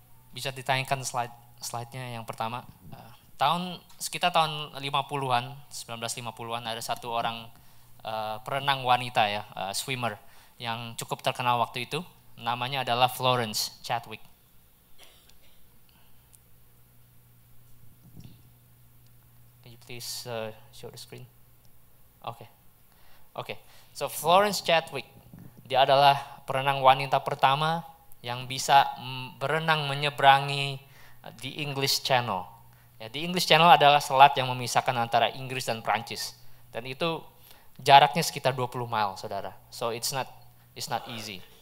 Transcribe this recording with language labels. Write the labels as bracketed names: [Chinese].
[Indonesian] Bisa ditanyakan slide-nya yang pertama. Sekitar tahun 50-an, 1950-an, ada satu orang perenang wanita, ya, swimmer, yang cukup terkenal waktu itu. Namanya adalah Florence Chadwick. [English] Can you please show the screen? Okay. [Indonesian] So Florence Chadwick, dia adalah perenang wanita pertama yang bisa berenang menyeberangi the English Channel. Ya, the English Channel adalah selat yang memisahkan antara Inggris dan Prancis. Dan itu jaraknya sekitar 20 mile, saudara. [English] So it's not easy.